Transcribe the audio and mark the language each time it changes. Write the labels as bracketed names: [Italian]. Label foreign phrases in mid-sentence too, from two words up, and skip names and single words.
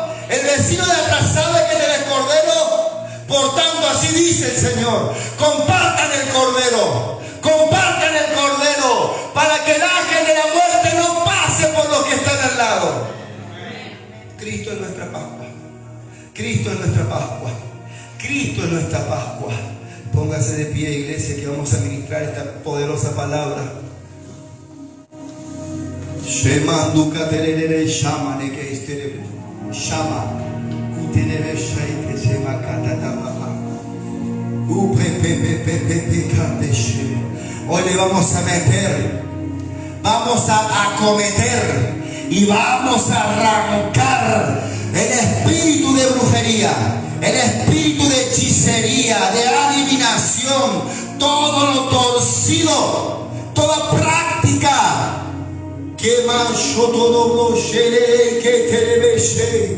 [Spanish] El vecino de atrás, ¿sabe que tenés cordero? Por tanto, así dice el Señor: compartan el cordero, compartan el cordero, para que el ángel de la muerte no pase por los que están al lado. Cristo es nuestra Pascua. Cristo es nuestra Pascua. Cristo es nuestra Pascua. Póngase de pie, iglesia, que vamos a ministrar esta poderosa palabra. Shema duka terere shama ne que estere shama kuterere shaite shema katata baba upepepepepe kadeshe. Hoy le vamos a meter, vamos a acometer y vamos a arrancar el espíritu de brujería, el espíritu de hechicería, de adivinación, todo lo torcido, toda práctica que manchó todo que te.